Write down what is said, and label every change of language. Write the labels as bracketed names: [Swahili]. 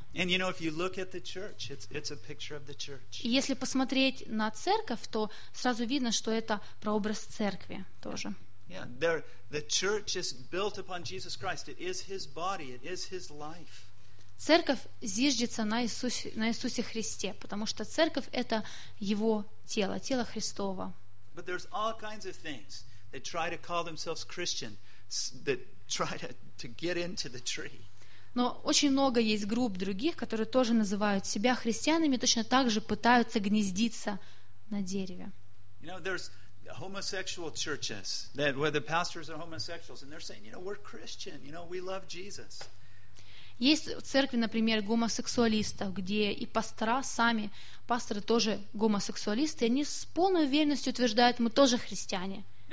[Russian] И если посмотреть на церковь, то сразу видно, что это прообраз церкви тоже. [English] The church is built upon Jesus Christ. It is His body. It is His life. [Russian] Церковь зиждется на Иисусе Христе, потому что церковь — это Его тело, тело Христово. [English] But there's all kinds of things that try to call themselves Christian, that try to get into the tree. [Russian] Но очень много есть групп других, которые тоже называют себя христианами, точно так же пытаются гнездиться на дереве. [English] You know, there's homosexual churches that where the pastors are homosexuals, and they're saying, you know, we're Christian, you know, we love Jesus. [Russian] Есть в церкви, например, гомосексуалистов, где и пастора сами, пасторы тоже гомосексуалисты, и они с полной уверенностью утверждают, мы тоже христиане.